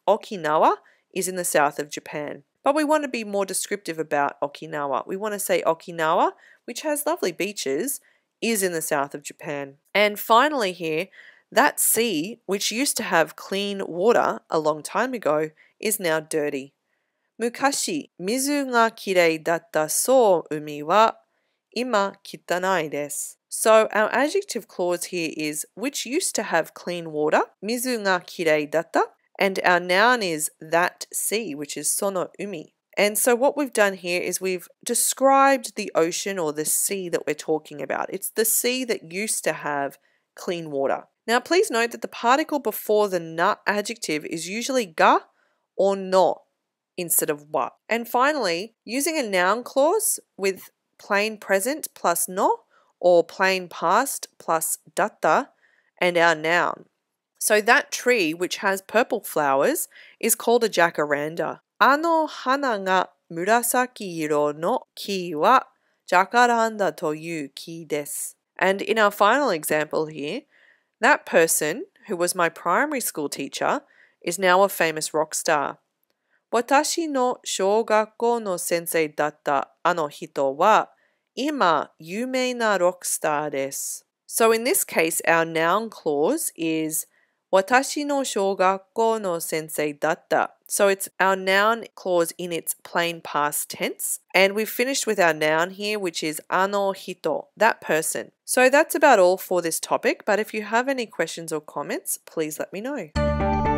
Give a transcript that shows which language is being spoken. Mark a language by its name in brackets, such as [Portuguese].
[English] Okinawa is in the south of Japan. But we want to be more descriptive about Okinawa. We want to say Okinawa, which has lovely beaches, is in the south of Japan. And finally here, that sea, which used to have clean water a long time ago, is now dirty. [Japanese] 昔、水がきれいだったそう海は今汚いです。 [English] So our adjective clause here is which used to have clean water, [Japanese] 水がきれいだった, [English] and our noun is that sea, which is [Japanese] その海. [English] And so what we've done here is we've described the ocean or the sea that we're talking about. It's the sea that used to have clean water. Now please note that the particle before the na adjective is usually ga or no instead of wa. And finally, using a noun clause with plain present plus no or plain past plus datta and our noun. So that tree which has purple flowers is called a jacaranda. [Japanese] あの花が紫色の木はジャカランダという木です。 [English] And in our final example here, that person, who was my primary school teacher, is now a famous rock star. [Japanese] 私の小学校の先生だったあの人は今有名なロックスターです。 [English] So in this case, our noun clause is [Japanese] 私の小学校の先生だった. [English] So it's our noun clause in its plain past tense. And we've finished with our noun here, which is [Japanese] あの人, [English] that person. So that's about all for this topic, but if you have any questions or comments, please let me know.